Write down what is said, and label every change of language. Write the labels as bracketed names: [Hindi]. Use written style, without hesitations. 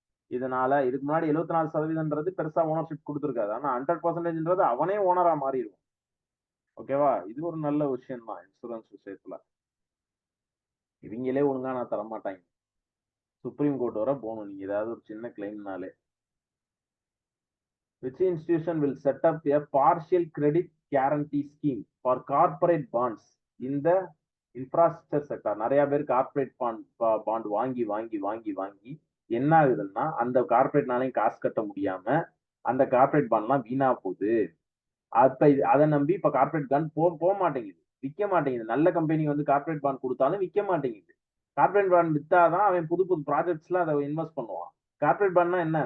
[Tamil] இதனால இதுக்கு முன்னாடி 74% பெருசா ஓனர்ஷிப் கொடுத்துருக்காது. ஆனா 100%ன்றது அவனே ஓனரா மாறிடும். ஓகேவா? இது ஒரு நல்ல விஷயம் தான் இன்சூரன்ஸ் விஷயத்துல. இவங்களே ஒழுங்கா நான் தர மாட்டாங்க. சுப்ரீம் கோர்ட் வர போகணும் நீங்க ஏதாவது ஒரு சின்ன கிளைம்னாலே. [English] Which institution will set up a partial credit guarantee scheme for corporate bonds in the infrastructure sector? [Tamil] நிறைய பேர் கார்பரேட் பாண்ட் வாங்கி வாங்கி வாங்கி வாங்கி என்ன ஆகுதுன்னா அந்த கார்பரேட்னாலையும் காசு கட்ட முடியாம அந்த கார்பரேட் பாண்ட்லாம் வீணா போகுது. அப்ப அதை நம்பி இப்ப கார்பரேட் பாண்ட் போக மாட்டேங்குது, விற்க மாட்டேங்குது. நல்ல கம்பெனி வந்து கார்பரேட் பாண்ட் கொடுத்தாலும் விற்க மாட்டேங்குது. கார்பரேட் பாண்ட் வித்தாதான் அவன் புது புது ப்ராஜெக்ட்ஸ்ல அதை இன்வெஸ்ட் பண்ணுவான். கார்பரேட் பாண்ட்னா என்ன?